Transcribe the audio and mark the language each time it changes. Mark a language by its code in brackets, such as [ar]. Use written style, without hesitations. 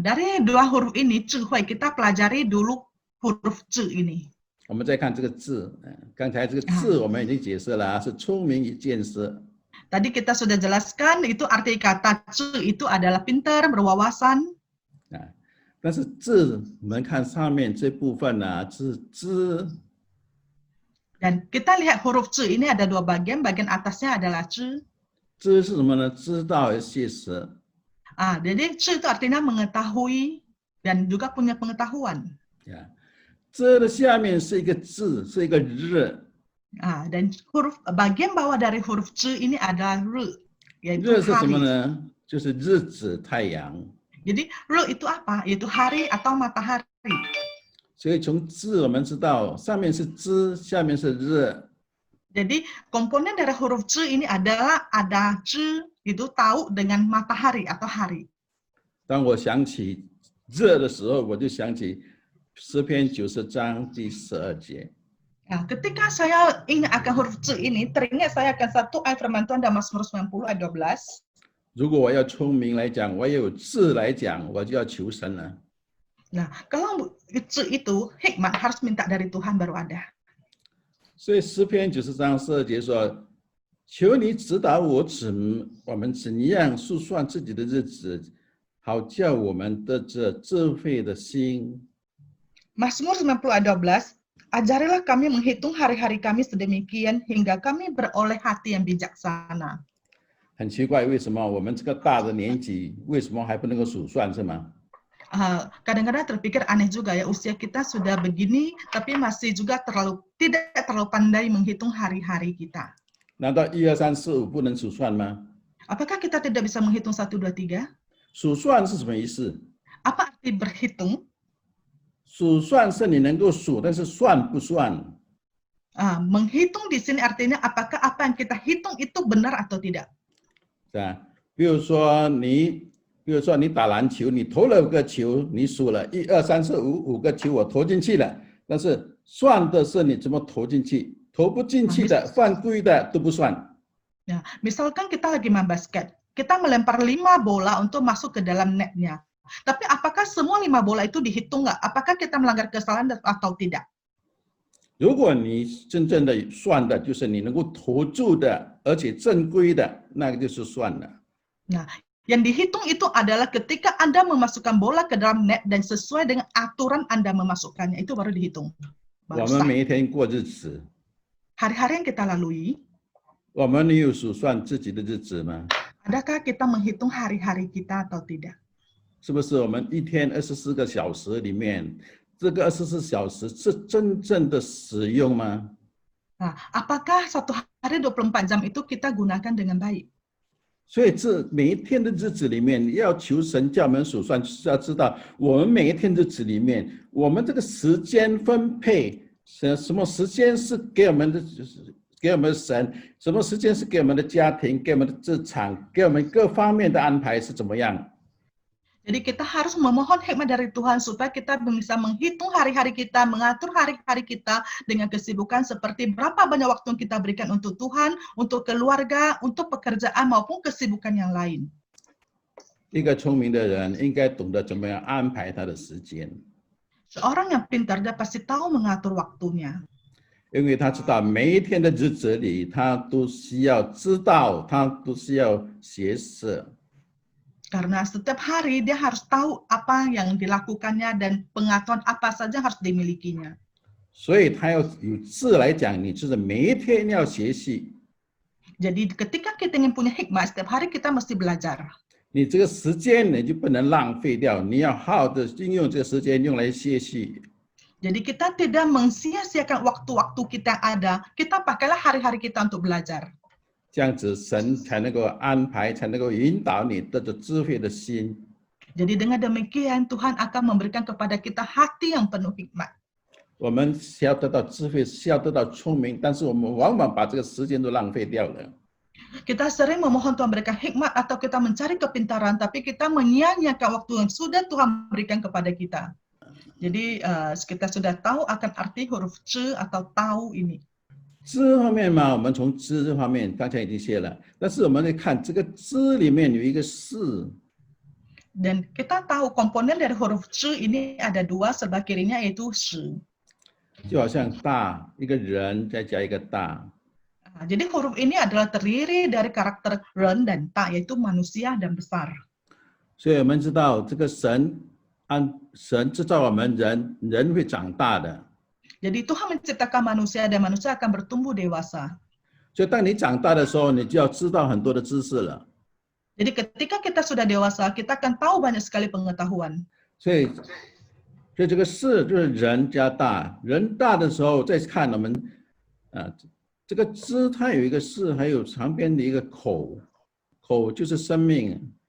[id] Dari dua huruf ini, 智慧, kita pelajari dulu huruf 智 ini. [zh] 我们再看这个智，刚才这个智我们已经解释了，是聪明与见识。 [id] Tadi kita sudah jelaskan itu arti kata 智 itu adalah pintar, berwawasan. [zh] 但是智，我们看上面这部分呢，是知。 [id] Dan kita lihat huruf 智 ini ada dua bagian, bagian atasnya adalah 智. [zh] 知是什么呢？知道和谢实。 [id] Jadi 智 itu artinya mengetahui dan juga punya pengetahuan. [zh] 知的下面是一个字，是一个日。 [id] Dan huruf bagian bawah dari huruf 智 ini adalah 日, [zh] 日 [id] yaitu [zh] 是什么 [id] hari. [zh] 呢？就是日子、太阳。 [id] Jadi 日 itu apa? Yaitu hari atau matahari. [zh] 所以从字我们知道，上面是知，下面是日。 [id] Jadi komponen dari huruf 智 ini adalah ada 智 itu tahu dengan matahari atau hari. [zh] 当我想起日的时候，我就想起诗篇90章第12节。 [id] Ketika saya ingat akan huruf 智 ini, teringat saya akan satu ayat firman Tuhan dalam Mazmur 90 ayat 12. [zh] 如果我要聪明来讲，我有智来讲，我就要求神了。 [id] Kalau 智 itu hikmat harus minta dari Tuhan baru ada. [zh] 所以诗篇90章12节说：“求你指导我们怎样数算自己的日子，好叫我们得着智慧的心。” [id] Mazmur 90 ayat 12, ajarilah kami menghitung hari-hari kami sedemikian hingga kami beroleh hati yang bijaksana. [zh] 很奇怪，为什么我们这个大的年纪，为什么还不能够数算，是吗？ [id] Kadang-kadang terpikir aneh juga ya, usia kita sudah begini, tapi masih juga tidak terlalu pandai menghitung hari-hari kita. [zh] 难道1、2、3、4、5不能数算吗？ [id] Apakah kita tidak bisa menghitung 1, 2, 3? [zh] 数算是什么意思？ [id] Apa arti berhitung? [zh] 数算是你能够数，但是算不算？ [id] Menghitung di sini artinya apakah apa yang kita hitung itu benar atau tidak? [zh] 是吧？比如说你打篮球，你投了5个球，你数了1、2、3、4、5个球我投进去了，但是算的是你怎么投进去，投不进去的、犯规的都不算。 [id] Misalkan kita lagi main basket, kita melempar 5 bola untuk masuk ke dalam netnya. Tapi apakah semua 5 bola itu dihitung nggak? Apakah kita melanggar kesalahan atau tidak? [zh] 如果你真正的算的就是你能够投注的，而且正规的，那个就是算了。 [id] Yang dihitung itu adalah ketika Anda memasukkan bola ke dalam net dan sesuai dengan aturan Anda memasukkannya, itu baru dihitung. [zh] 我 [id] baru [zh] 们 [id] sah. [zh] 每一天过日子， [id] Hari-hari yang kita lalui, [zh] 我们有数算自己的日子吗？ [id] adakah kita menghitung hari-hari kita atau tidak? [zh] 是不是我们一天24个小时里面，这个24小时是真正的使用吗？ [id] Nah, apakah satu hari 24 jam itu kita gunakan dengan baik? [zh] 所以这每一天的日子里面，要求神叫我们数算，就是要知道我们每一天日子里面，我们这个时间分配，什么时间是给我们的，就是给我们的神，什么时间是给我们的家庭，给我们的职场，给我们各方面的安排是怎么样？ [id] Jadi kita harus memohon hikmat dari Tuhan supaya kita bisa menghitung hari-hari kita, mengatur hari-hari kita dengan kesibukan seperti berapa banyak waktu yang kita berikan untuk Tuhan, untuk keluarga, untuk pekerjaan maupun kesibukan yang lain. [zh] 一个聪明的人应该懂得怎么样安排他的时间， [id] Seorang yang pintar dia pasti tahu mengatur waktunya. [zh] 因为他知道每一天的日子里，他都需要知道，他都需要学识。 [id] Karena setiap hari dia harus tahu apa yang dilakukannya dan pengetahuan apa saja harus dimilikinya. [zh] 所以他要有字来讲，你就是每一天要学习。 [id] Jadi ketika kita ingin punya hikmah, setiap hari kita mesti belajar. [zh] 你这个时间你就不能浪费掉，你要好好的运用这个时间用来学习。 [id] Jadi kita tidak mensia-siakan waktu-waktu kita ada, kita pakailah hari-hari kita untuk belajar. [zh] 这样子神才能够安排，才能够引导你得着智慧的心。 [id] Jadi dengan demikian Tuhan akan memberikan kepada kita hati yang penuh hikmat. [zh] 我们需要得到智慧，需要得到聪明，但是我们往往把这个时间都浪费掉了。 [id] Kita sering memohon Tuhan berikan hikmat atau kita mencari kepintaran, tapi kita menyia-nyiakan waktu yang sudah Tuhan berikan kepada kita. Jadi kita sudah tahu akan arti huruf C atau tahu ini. [zh] 知方面嘛，我们从知这方面刚才已经写了，但是我们来看这个知里面有一个是， [id] Dan kita tahu komponen dari huruf C ini ada dua, sebelah kirinya yaitu S. [zh] 就好像大一个人再加一个大， [id] Nah, jadi huruf ini adalah terdiri dari karakter ren dan ta, yaitu manusia dan besar. [zh] 所以我们知道这个神制造我们人，人会长大的。 [id] Jadi Tuhan menciptakan manusia dan manusia akan bertumbuh dewasa. [zh] 所以当你长大的时候，你就要知道很多的知识了。 [id] Jadi ketika kita sudah dewasa, kita akan tahu banyak sekali pengetahuan. [zh] 所以这个是就是人加大，人大的时候再看我们这个知它有一个是，还有旁边的一个口，口就是生命。